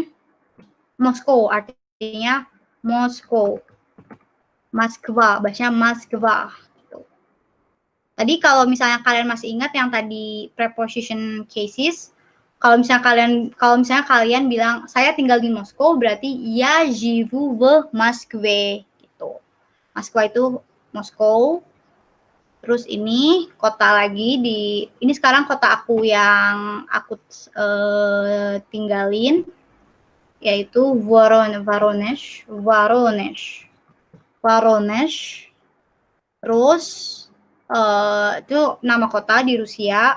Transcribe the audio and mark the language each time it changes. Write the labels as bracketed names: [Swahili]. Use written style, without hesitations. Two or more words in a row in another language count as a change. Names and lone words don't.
[Indonesian] Moskow, artinya Moskow. Moskva, bacanya Moskva. Gitu. Tadi kalau misalnya kalian masih ingat yang tadi [English] preposition cases, [Indonesian] kalau misalnya kalian bilang saya tinggal di Moskow, berarti [Russian] я живу в Москве [Indonesian] gitu. Moskwa itu Moskow. Terus ini kota lagi ini sekarang kota aku yang aku tinggalin, yaitu Voronezh. Terus itu nama kota di Rusia.